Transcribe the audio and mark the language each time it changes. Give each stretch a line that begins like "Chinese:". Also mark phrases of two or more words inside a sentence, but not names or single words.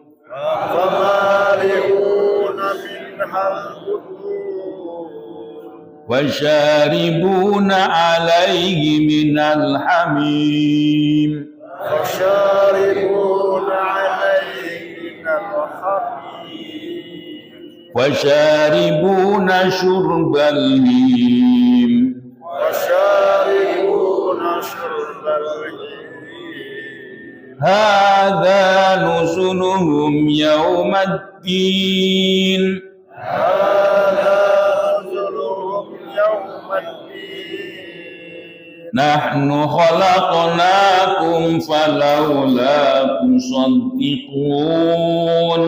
Arabic: فمالئون منها البطون. وشاربون عليه من الحميم. وشاربون عليه من الحميم. وشاربون شرب الهيم. وشاربون شرب الهيم. هذا نزلهم يوم الدين هذا نزلهم يوم الدين نحن خلقناكم فلولا تصدقون